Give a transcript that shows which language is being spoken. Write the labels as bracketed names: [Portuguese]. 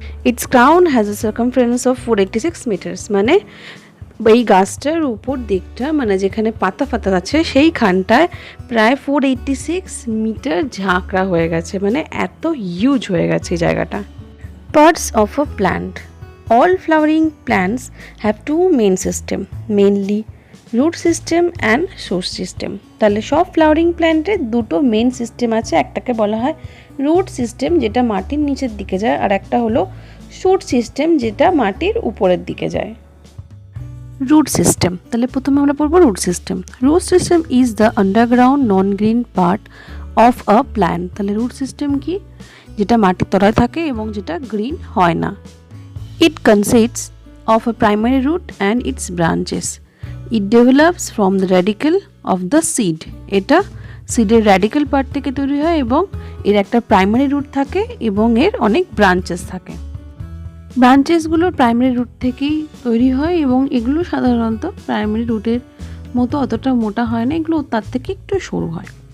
[English] Its crown has a circumference of 486 metres. [Bangla] মানে এই গাছটার উপর দিকটা, মানে যেখানে পাতা আছে সেইখানটায় প্রায় 486 মিটার ঝাঁকড়া হয়ে গেছে, মানে এত হিউজ হয়ে গেছে এই জায়গাটা। [English] Parts of a plant. All flowering plants have two main system, mainly root system and source system. [Bangla] তাহলে সব ফ্লাওয়ারিং প্ল্যান্টের দুটো মেন সিস্টেম আছে, একটাকে বলা হয় রুট সিস্টেম, যেটা মাটির নিচের দিকে যায়, আর একটা হলো শুট সিস্টেম, যেটা মাটির উপরের দিকে যায়। [English] root system, [Bangla] তাহলে প্রথমে আমরা পড়বো root system. [English] Root system is the underground non green part of a plant. [Bangla] তাহলে রুট সিস্টেম কি? যেটা মাটির তলায় থাকে এবং যেটা গ্রিন হয় না। [English] It consists of a primary root and its branches. It develops from the radicle of the seed. [Bangla] এটা সিডের র্যাডিক্যাল পার্ট থেকে তৈরি হয় এবং এর একটা প্রাইমারি রুট থাকে এবং এর অনেক ব্রাঞ্চেস থাকে। ব্রাঞ্চেসগুলো প্রাইমারি রুট থেকেই তৈরি হয় এবং এগুলো সাধারণত প্রাইমারি রুটের মতো অতটা মোটা হয় না, এগুলো তার থেকে একটু সরু হয়।